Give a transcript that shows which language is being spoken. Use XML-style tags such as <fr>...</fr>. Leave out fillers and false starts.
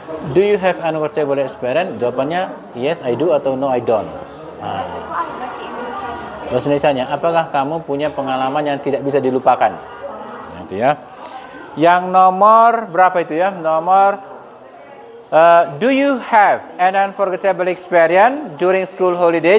<en>Do you have unworkable experience? Jawabannya yes I do atau no I don't.</en> <id>Bahasa itu apa bahasa Indonesia? Bahasa Indonesianya, apakah kamu punya pengalaman yang tidak bisa dilupakan? Itu ya. Yang nomor berapa itu ya?</id> <en>Nomor do you have an unforgettable experience during school holiday?</en>